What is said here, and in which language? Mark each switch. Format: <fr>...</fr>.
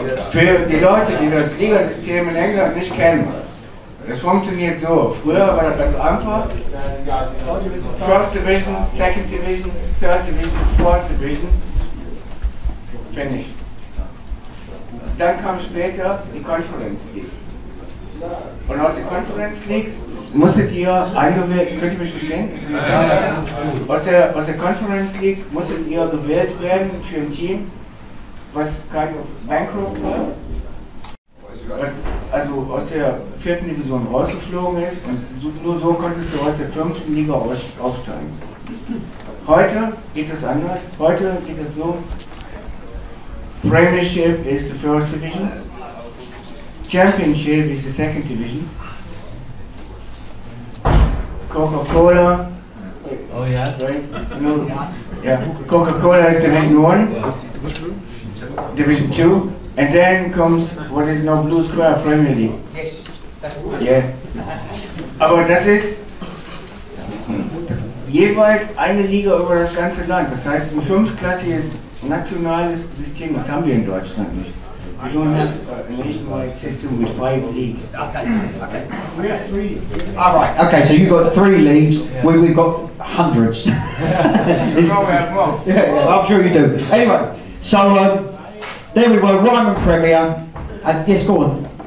<de>Für die Leute, die das Ligasystem in England nicht kennen, das funktioniert so. Früher war das ganz einfach.</de> <en>First Division, Second Division, Third Division, Fourth Division. Finish.</en> <de>Dann kam später die Conference League. Und aus der Conference League musstet ihr eingewählt, könnt ihr mich verstehen? Aus der Conference League musstet ihr gewählt werden für ein Team, was</de> <en>kind of</en> <de>bankrupt war. Also aus der 4. Division rausgeflogen ist, und nur so konntest du aus der 5. Liga aufsteigen. Heute geht es anders. Heute geht es so:</de> <en>Premiership is the first division, Championship is the second division, Coca-Cola. Oh yeah. Right? No, yeah. Coca-Cola is Division 1, Division 2, and then comes what is now Blue Square Premier League. Yes, that's good. Yeah.</en> <de>Aber das ist jeweils eine Liga über das ganze Land. Das heißt, ein 5-klassiges nationales System, das haben wir in Deutschland nicht.</de> <en>We don't have a nationwide system with 5 leagues. Okay. We have 3. All right. Okay, so you've got 3 leagues. We've got hundreds. You know we have more. Yeah, I'm sure you do. Anyway, so there we were, Ryman Premier, and yes, go on.</en>